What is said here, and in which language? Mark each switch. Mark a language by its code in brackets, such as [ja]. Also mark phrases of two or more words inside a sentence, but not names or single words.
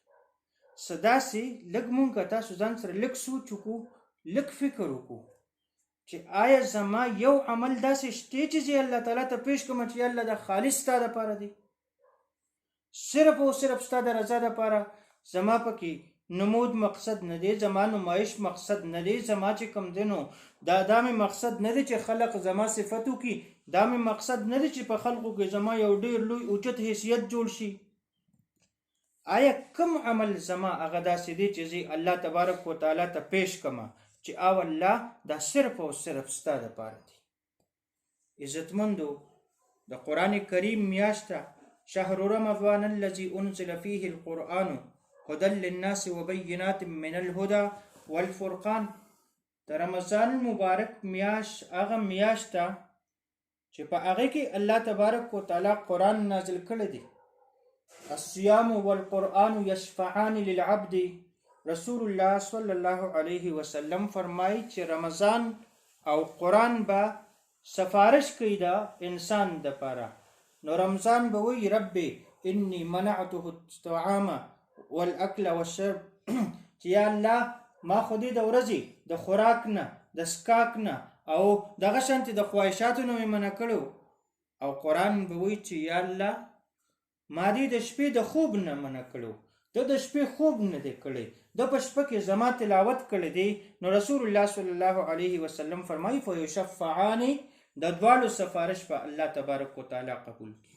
[ps] څه داسې لږ مونږ تاسو ځان سره لږ سوچ وکړو، لږ فکر وکړو چې آیا زما یو عمل داسې شته چې زه الله تعالی ته پیش کوم چې الله دا خالص ستا دپاره دی، صرف او صرف ستا د رضا دپاره، زما پکې نمود مقصد نه دی، زما نمایش مقصد نه دی، زما چې کوم دی نو دا مې مقصد نه دی چې خلق زما صفت وکړي، دا مې مقصد نه دی چې په خلقو کې زما یو ډیر لوی اوچت حیثیت جوړ شي. آیا کم عمل زما هغه داسې دی چې زه الله تبارک و تعالی ته پیش کما چې او الله دا صرف او صرف ستا دپاره دی؟ عزتمندو، د قرآن کریم میاشته [ar] شهر رمضان الذي انزل فيه القرآن هدى للناس وبينات من الهدى والفرقان. [ps] د رمضان مبارک میاش هغه میاشت ده چې په هغه کې الله تبارک و تعالی قرآن نازل کړی دی. [ar] الصيام والقرآن يشفعان للعبد. [ps] رسول الله صلی الله علیه وسلم فرمایي چې رمضان او قرآن به سفارش کوي د انسان دپاره. نو رمضان به وایي [ar] ربي انی منعته الطعام والاکل والشرب [ps] چې یا الله ما خو دې د ورځې د خوراک نه، د سکاک نه او دغه شانتې د خواهشاتو نه مې منع کړو. او قرآن به وایي چې یا الله ما دې د شپې د خوب نه منع کړو، د د شپې خوب نه دی کړی، د په شپه کې زما تلاوت کړی دی، نو رسول الله صلی الله علیه وسلم فرمایي فیشفعان، د دواړو سفارش په الله تبارک وتعالی قبول کړي.